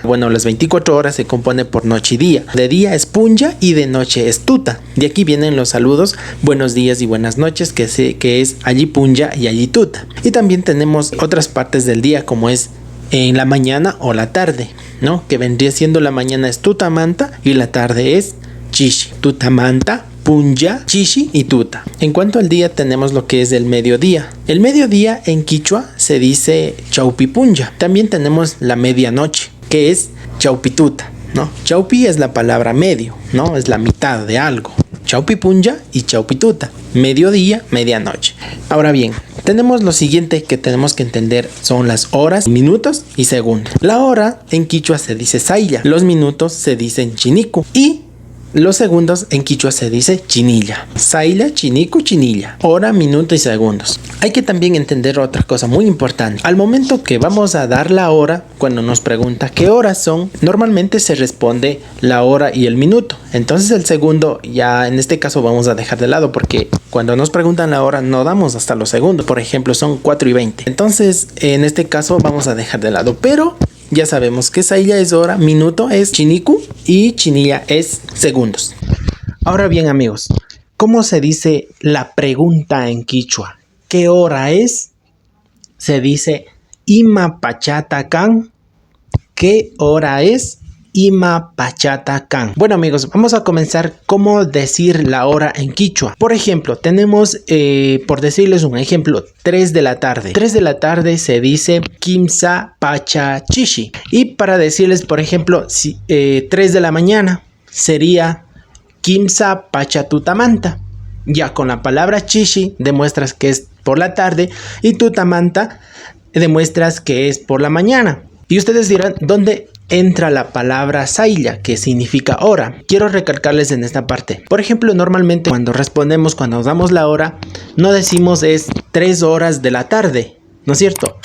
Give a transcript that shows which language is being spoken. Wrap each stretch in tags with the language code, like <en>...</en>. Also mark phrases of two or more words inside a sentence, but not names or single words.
<es>Bueno, las 24 horas se compone por noche y día. De día es punja y de noche es tuta. De aquí vienen los saludos, buenos días y buenas noches, que es</es> <qu>allí punja</qu> <es>y</es> <qu>allí tuta.</qu> <es>Y también tenemos otras partes del día como es en la mañana o la tarde, ¿no? Que vendría siendo la mañana es tutamanta y la tarde es chishi.</es> <qu>Tutamanta, punja, chishi y tuta.</qu> <es>En cuanto al día tenemos lo que es el mediodía. El mediodía en quichua se dice chaupipunja. También tenemos la medianoche, que es chaupituta, ¿no? Chaupi es la palabra medio, ¿no? Es la mitad de algo.</es> <qu>Chaupipunja y chaupituta.</qu> <es>Mediodía, medianoche. Ahora bien, tenemos lo siguiente que tenemos que entender. Son las horas, minutos y segundos. La hora en quichua se dice sailla. Los minutos se dicen chiniku. Y los segundos en quichua se dice chinilla.</es> <qu>Saila, chiniku, chinilla.</qu> <es>Hora, minuto y segundos. Hay que también entender otra cosa muy importante. Al momento que vamos a dar la hora, cuando nos pregunta qué horas son, normalmente se responde la hora y el minuto. Entonces el segundo ya en este caso vamos a dejar de lado porque cuando nos preguntan la hora no damos hasta los segundos. Por ejemplo son 4:20. Entonces en este caso vamos a dejar de lado. Pero ya sabemos que sailla es hora, minuto es chiniku y chinilla es segundos. Ahora bien amigos, ¿cómo se dice la pregunta en quichua? ¿Qué hora es? Se dice</es> <qu>ima pachata kan.</qu> <es>¿Qué hora es?</es> <qu>Ima pachata kan.</qu> <es>Bueno amigos, vamos a comenzar cómo decir la hora en quichua. Por ejemplo, tenemos, por decirles un ejemplo, 3 de la tarde. 3 de la tarde se dice</es> <qu>kimsa pacha chishi.</qu> <es>Y para decirles, por ejemplo, 3 de la mañana sería</es> <qu>kimsa pacha tutamanta.</qu> <es>Ya con la palabra chishi demuestras que es por la tarde y tutamanta demuestras que es por la mañana. Y ustedes dirán, ¿dónde entra la palabra sailla, que significa hora? Quiero recalcarles en esta parte. Por ejemplo, normalmente cuando respondemos, cuando damos la hora, no decimos es 3 horas de la tarde, ¿no es cierto?</es>